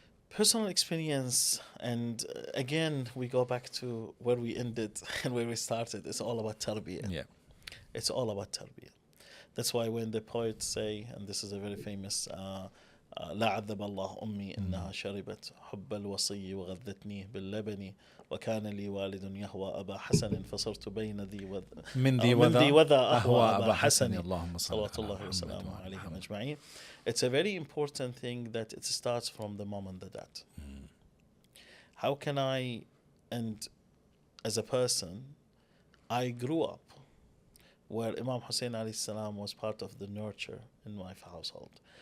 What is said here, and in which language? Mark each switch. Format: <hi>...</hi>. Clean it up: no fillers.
<en>Personal experience, and again we go back to where we ended and where we started. It's all about tarbiyah. Yeah, it's all about tarbiyah. That's why when the poets say, and this is a very famous</en> <ar>لا عذب الله أمي إنها شربت حب الوصي وغذتني باللبن وكان لي والد يهوى أبا حسن فصرت بين ذي من ذي وذا أهوى أبا حسن اللهم صل صلوات الله وسلامه عليهم أجمعين.</ar> <en>It's a very important thing that it starts from the mom and the dad. How can I, and as a person, I grew up where Imam Hussein alayhi salam was part of the nurture in my household.</en>